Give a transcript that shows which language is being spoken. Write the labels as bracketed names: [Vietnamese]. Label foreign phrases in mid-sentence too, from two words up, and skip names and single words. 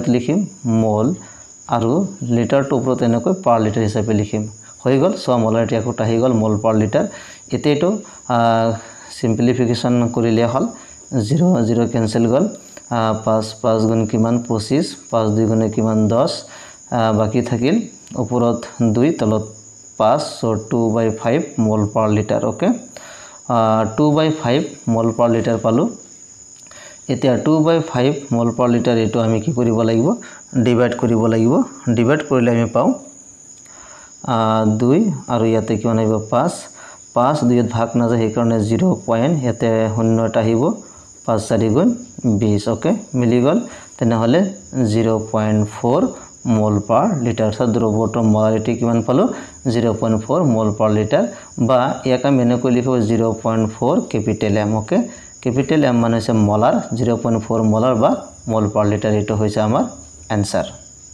[Assamese] লিখিম মোল আৰু লিটাৰটো উপৰত এনেকৈ পাৰ লিটাৰ হিচাপে লিখিম হৈ গল সো মোলাৰিটি এককটো আহি গল মোল [English] per liter [Assamese] এতেটো সিম্পলিফিকেশন কৰিলে হল 0 0 কেনসেল গ'ল 5 5 গুণ কিমান 25 5 2 গুণে কিমান 10 বাকি থাকিল ওপৰত 2 তলত 5 so 2/5 [English] mol per liter [Assamese] ওকে 2/5 [English] mol per liter [Assamese] পালো এতিয়া 2/5 [English] mol per liter [Assamese] এটো আমি কি কৰিব লাগিব ডিভাইড কৰিব লাগিব ডিভাইড কৰিলে আমি পাও 2 আৰু ইয়াতে কিমান আহিব 5 5 2 ভাগ না যায় হেকাৰণে 0 পইণ্ট ইয়াতে শূন্য এটা আহিব 5 4 গুণ 20 ওকে মিলি গল তেনেহলে 0.4 [English] mol per liter [Assamese] দ্রব্যটোৰ মোলাৰিটি কিমান পালো 0.4 [English] mol per liter [Assamese] বা ইয়াক আমি এনেকৈ লিখিব 0.4 [English] capital M [Assamese] ওকে [English] capital M [Assamese] মানে হৈছে মোলাৰ 0.4 মোলাৰ বা [English] mol per liter [Assamese] এটো হৈছে আমাৰ आंसर